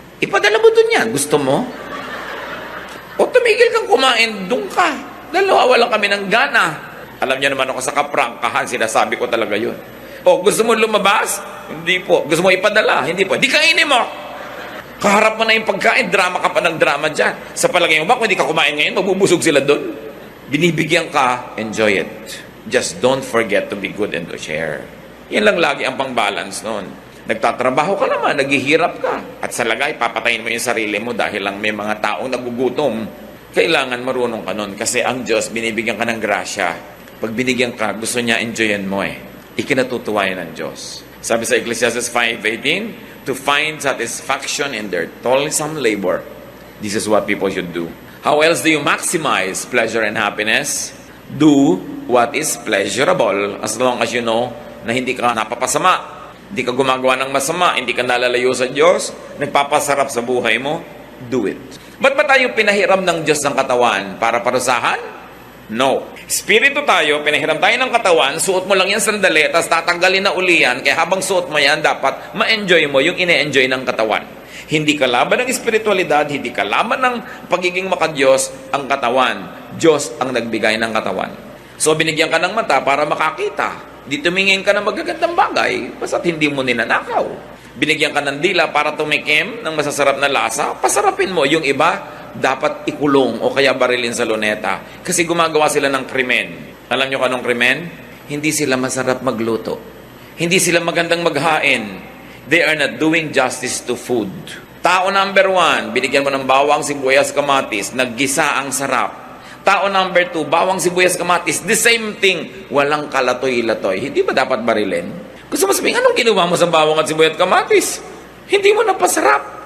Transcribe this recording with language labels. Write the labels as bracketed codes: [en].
[tl] Ipadala mo dun yan. Gusto mo? O tumigil kang kumain, dun ka. Dalawa kami ng gana. Alam niyo naman ako sa kaprangkahan, sinasabi ko talaga yun. O gusto mo lumabas? Hindi po. Gusto mo ipadala? Hindi po. Di kainin mo. Kaharap mo na yung pagkain, drama ka pa ng drama dyan. Sa palagay mo ba, kung hindi ka kumain ngayon, mabubusog sila doon. Binibigyan ka, [en] enjoy it. Just don't forget to be good and to share. [tl] Yan lang lagi ang pang-balance noon. Nagtatrabaho ka naman, naghihirap ka. At sa lagay, papatayin mo yung sarili mo dahil lang may mga taong nagugutom. Kailangan marunong ka nun kasi ang Diyos, binibigyan ka ng grasya. Pag binigyan ka, gusto niya enjoyin mo eh. Ikinatutuwa yan ng Diyos. Sabi sa [en] Ecclesiastes 5:18, to find satisfaction in their toilsome labor. This is what people should do. How else do you maximize pleasure and happiness? Do what is pleasurable as long as you know [tl] na hindi ka napapasama. Hindi ka gumagawa ng masama, hindi ka nalalayo sa Diyos, nagpapasarap sa buhay mo, [en] do it. [tl] Ba't ba tayo pinahiram ng Diyos ng katawan? Para parusahan? No. Espiritu tayo, pinahiram tayo ng katawan, suot mo lang yan sandali, tapos tatanggalin na uli yan, kaya habang suot mo yan, dapat ma-enjoy mo yung ine-enjoy ng katawan. Hindi kalaban ng espiritualidad, hindi kalaban ng pagiging makadiyos ang katawan. Diyos ang nagbigay ng katawan. So, binigyan ka ng mata para makakita. Di tumingin ka ng magagandang bagay, basta't hindi mo ninanakaw. Binigyan ka ng dila para tumikim ng masasarap na lasa, pasarapin mo. Yung iba, dapat ikulong o kaya barilin sa luneta. Kasi gumagawa sila ng krimen. Alam nyo kanong krimen? Hindi sila masarap magluto. Hindi sila magandang maghain. [en] They are not doing justice to food. [tl] Tao number 1, binigyan mo ng bawang, sibuyas, kamatis, naggisa ang sarap. Tao number 2, bawang, sibuyas, kamatis, [en] the same thing. [tl] Walang kalatoy-latoy. Hindi ba dapat barilin? Gusto mo sabihin, anong ginawa mo sa bawang at sibuyas at kamatis? Hindi mo napasarap.